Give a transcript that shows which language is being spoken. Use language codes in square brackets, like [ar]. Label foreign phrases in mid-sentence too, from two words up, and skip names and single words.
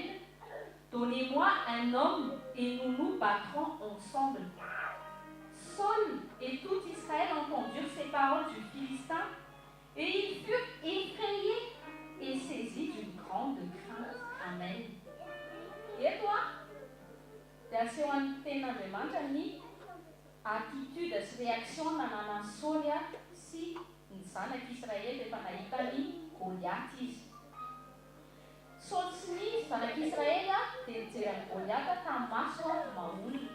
[fr] Donnez-moi un homme et nous nous battrons ensemble. Saul et tout Israël entendirent ces paroles du Philistin et ils furent effrayés et saisis d'une grande crainte. Amen. Et toi? [mg] Version antenandriamanitra ny attitude sy réaction nanana Saul sy ny zanak'Israël rehefa nahita ny Goliath izy. Saul sy ny zanak'Israël dia nijery ny Goliath tamin'ny maso maholo.